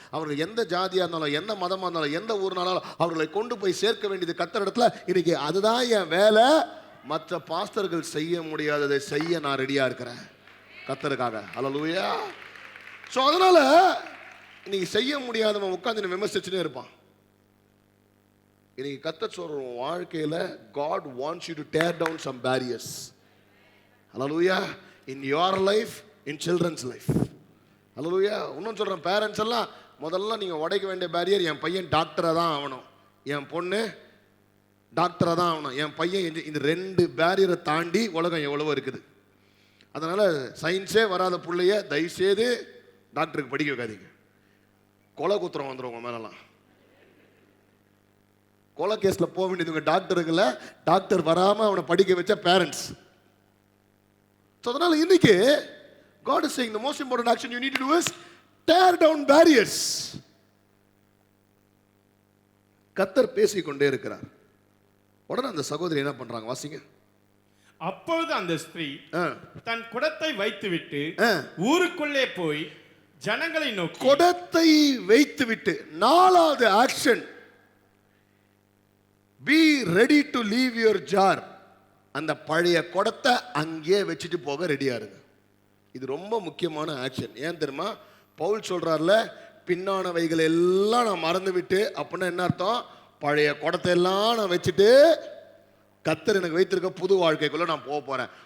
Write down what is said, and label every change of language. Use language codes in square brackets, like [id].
[ta] அவர்கள் எந்த ஜாதியாக இருந்தாலும் எந்த மதமாக இருந்தாலும் எந்த ஊர்னாலும் அவர்களை கொண்டு போய் சேர்க்க வேண்டியது கர்த்தர் இடத்துல. இன்னைக்கு அதுதான் என் வேலை. மற்ற பாஸ்டர்கள் செய்ய முடியாததை செய்ய நான் ரெடியாக இருக்கிறேன் கர்த்தருக்காக. ஹல்லேலூயா. ஸோ அதனால இன்னைக்கு செய்ய முடியாதவன் உட்காந்து விமர்சிச்சுட்டே இருப்பான். இன்னைக்கு கர்த்தர் சொல்ற வாழ்க்கையில் [en] God wants you to tear down some barriers. Hallelujah. In your life, in children's life. Hallelujah. [ta] இன்னும் சொல்கிறேன், பேரண்ட்ஸ் எல்லாம் முதல்ல நீங்கள் உடைக்க வேண்டிய பேரியர், என் பையன் டாக்டராக தான் ஆகணும், என் பொண்ணு டாக்டராக தான் ஆகணும், என் பையன் இந்த 2 பேரியரை தாண்டி உலகம் எவ்வளவோ இருக்குது. அதனால் சயின்ஸே வராத பிள்ளைய தயவுசெய்து டாக்டருக்கு படிக்க வைக்காதீங்க. கொலை குத்திரம் வந்துடும் உங்கள் மேலெல்லாம். கொலை கேஸில் போக வேண்டியதுங்க டாக்டருக்குல, டாக்டர் வராமல் அவனை படிக்க வச்ச பேரண்ட்ஸ். அதனால இன்னைக்கு [en] God is saying the most important action you need to do is tear down barriers. [ta] கர்த்தர் பேசிக்கொண்டே இருக்கிறார். உடனே அந்த சகோதரி என்ன பண்றாங்க வாசிங்க. அப்பொழுது அந்த ஸ்திரீ தன் குடத்தை வைத்துவிட்டு ஊருக்குள்ளே போய் ஜனங்களை நோக்கி, குடத்தை வைத்துவிட்டு, 4வது action, [en] be ready to leave your jar. [ta] அந்த பழைய குடத்தை அங்கேயே வச்சுட்டு போக ரெடியா இருங்க. இது ரொம்ப முக்கியமான ஆக்ஷன். ஏன் தெரியுமா? பவுல் சொல்றாருல, பின்னானவைகள் எல்லாம் நான் மறந்து விட்டு, அப்படின்னா என்ன அர்த்தம்? பழைய குடத்தை எல்லாம் நான் வச்சுட்டு கர்த்தர் எனக்கு வைத்திருக்க புது வாழ்க்கைக்குள்ள நான் போக போறேன்.